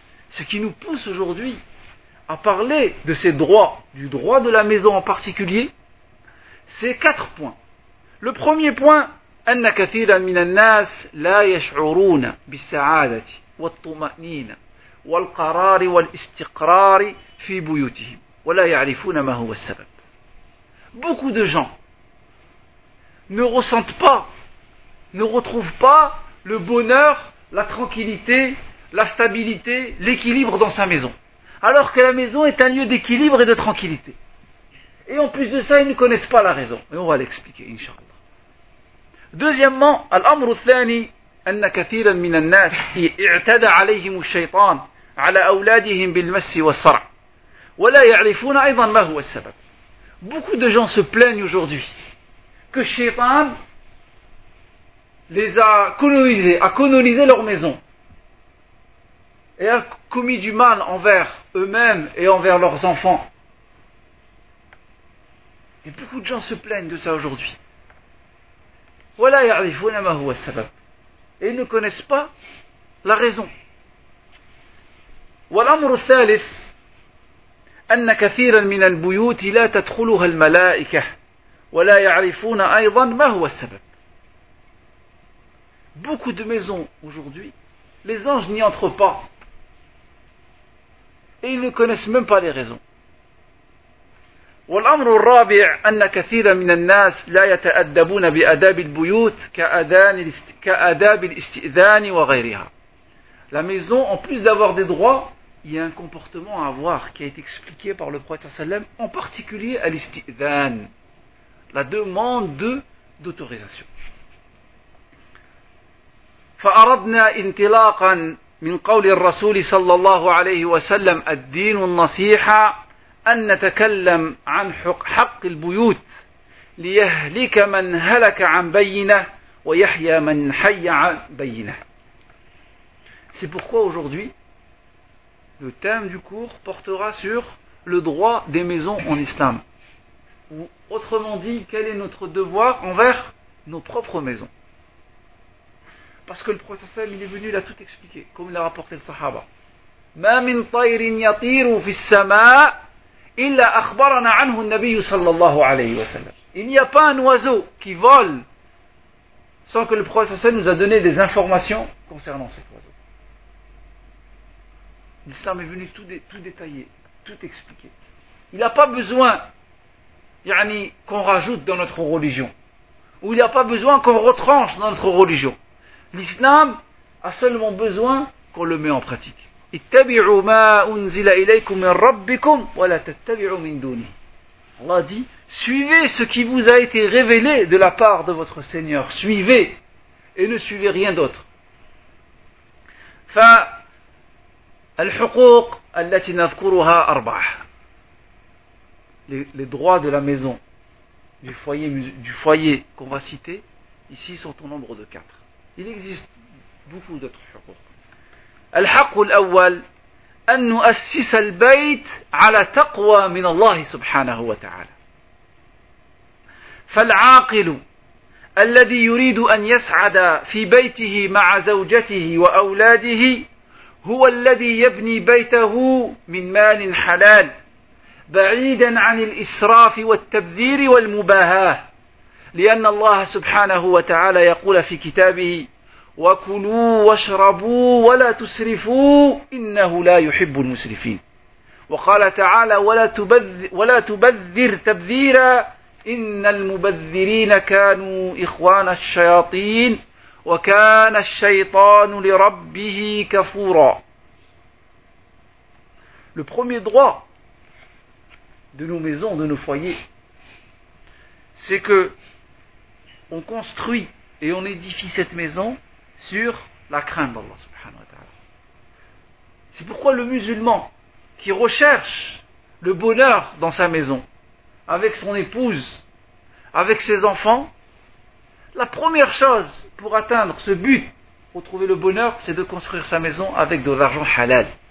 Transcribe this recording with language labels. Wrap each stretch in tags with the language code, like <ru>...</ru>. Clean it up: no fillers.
<fr>Ce qui nous pousse aujourd'hui à parler de ces droits, du droit de la maison en particulier, c'est quatre points. Le premier point,</fr> <ar>أن كثيرا من الناس لا يشعرون بالسعادة والطمأنينة والقرار والاستقرار في بيوتهم ولا يعرفون ما هو السبب.</ar> <fr>Beaucoup de gens ne ressentent pas, ne retrouvent pas le bonheur, la tranquillité, la stabilité, l'équilibre dans sa maison. Alors que la maison est un lieu d'équilibre et de tranquillité. Et en plus de ça, ils ne connaissent pas la raison. Et on va l'expliquer, Inch'Allah. Deuxièmement,</fr> <ar>al-amru thani, أن كثيرا من الناس اعتدى عليهم الشيطان على أولادهم بالمس والصرع ولا يعرفون أيضا ما هو السبب.</ar> <fr>Beaucoup de gens se plaignent aujourd'hui que Shaitan les a colonisés, a colonisé leur maison et a commis du mal envers eux-mêmes et envers leurs enfants. Et beaucoup de gens se plaignent de ça aujourd'hui. Voilà,</fr> <ar>يَعْرِفُونَ مَا هُوَ السَّبَبُ.</ar> <fr>Et ils ne connaissent pas la raison.</fr> <ar>وَالْأَمْرُ الثَّالِثِ أَنَّ كَثِيرًا مِنَ الْبُيُوتِ لَا تَدْخُلُهَا الْمَلَائِكَةِ وَلَا يَعْرِفُونَ أَيْضًا مَا هُوَ السَّبَبُ.</ar> <fr>Beaucoup de maisons aujourd'hui, les anges n'y entrent pas. Et ils ne connaissent même pas les raisons.</fr> <ar>والأمر الرابع أن كثيرا من الناس لا يتأدبون بأداب البيوت كأداب الاستئذان وغيرها.</ar> <fr>La maison, en plus d'avoir des droits, il y a un comportement à avoir qui a été expliqué par le prophète sallam, en particulier à l'istidhan, la demande d'autorisation.</fr> <ar>فأردنا انطلاقا من قول الرسول صلى الله عليه وسلم الدين النصيحة أن نتكلم عن حق البيوت ليهلك من هلك عن بينه ويحيى من حي عن بينه.</ar> <fr>C'est pourquoi aujourd'hui, le thème du cours portera sur le droit des maisons en islam. Ou autrement dit, quel est notre devoir envers nos propres maisons. Parce que le prophète, il est venu là tout expliquer, comme l'a rapporté le sahaba.</fr> <ar>مَا مِنْ طَيْرٍ يَطِيرُ فِي السَّمَا إلا أخبرنا عنه النبي صلى الله عليه وسلم.</ar> <fr>Il n'y a pas un oiseau qui vole sans que le prophète nous a donné des informations concernant cet oiseau. L'islam est venu tout détailler, tout expliquer. Il n'a pas besoin qu'on rajoute dans notre religion, ou il n'y a pas besoin qu'on retranche dans notre religion. L'islam a seulement besoin qu'on le met en pratique.</fr> <ar>اتبعوا ما أنزل إليكم من ربكم ولا تتبعوا من دونه.</ar> <fr>Allah dit, suivez ce qui vous a été révélé de la part de votre Seigneur. Suivez et ne suivez rien d'autre.</fr> <ar>فالحقوق التي نذكرها أربعة.</ar> <fr>Les droits de la maison, du foyer qu'on va citer, ici sont au nombre de quatre. Il existe beaucoup d'autres حقوق.</fr> <ar>الحق الأول أن نؤسس البيت على تقوى من الله سبحانه وتعالى فالعاقل الذي يريد أن يسعد في بيته مع زوجته وأولاده هو الذي يبني بيته من مال حلال بعيدا عن الإسراف والتبذير والمباهاة لأن الله سبحانه وتعالى يقول في كتابه وَكُلُوا وَاشْرَبُوا وَلَا تُسْرِفُوا إِنَّهُ لَا يُحِبُّ الْمُسْرِفِينَ وقال تعالى وَلَا تُبَذِّرْ تَبْذِيرًا إِنَّ الْمُبَذِّرِينَ كَانُوا إِخْوَانَ الشَّيَاطِينَ وَكَانَ الشَّيْطَانُ لِرَبِّهِ كَفُورًا.</ar> <fr>Le premier droit de nos maisons, de nos foyers, c'est que on construit et on édifie cette maison sur la crainte d'Allah subhanahu wa ta'ala. C'est pourquoi le musulman qui recherche le bonheur dans sa maison, avec son épouse, avec ses enfants, la première chose pour atteindre ce but, pour trouver le bonheur, c'est de construire sa maison avec de l'argent halal.</fr>